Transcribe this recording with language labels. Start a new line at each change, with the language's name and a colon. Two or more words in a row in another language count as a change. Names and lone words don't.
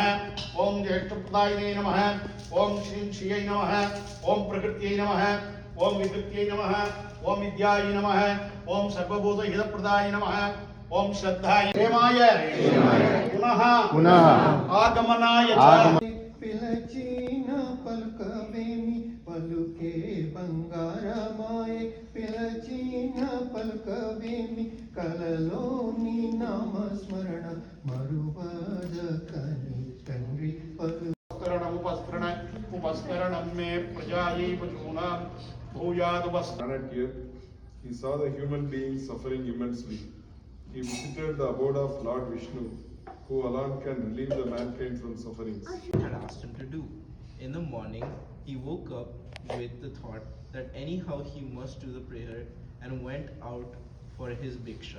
Sanskrit: ओम ज्येष्ठप्रदायिने नमः। ओम श्रीं श्रियै नमः। ओम प्रकृत्यै नमः। ओम विकृत्यै नमः। ओम विद्यायै नमः। ओम सर्वभूतहितप्रदाय नमः। ओम श्रद्धाय प्रेमाय पुनः आगमनाय
Telugu: పిలచిన పలుకవేమి పలుకే బంగారమాయే పిలచిన పలుకవేమి కలలోని నామస్మరణ మరువదకని తండ్రి
Sanskrit: उपस्करणं मे प्रजायै पशूनां भूयादुपस्करण.
English: He saw the human beings suffering immensely. He visited the abode of Lord Vishnu, who alone can relieve the mankind from sufferings. Had asked him to do. In the morning, he woke up with the thought that anyhow he must do the prayer and went out for his bhiksha.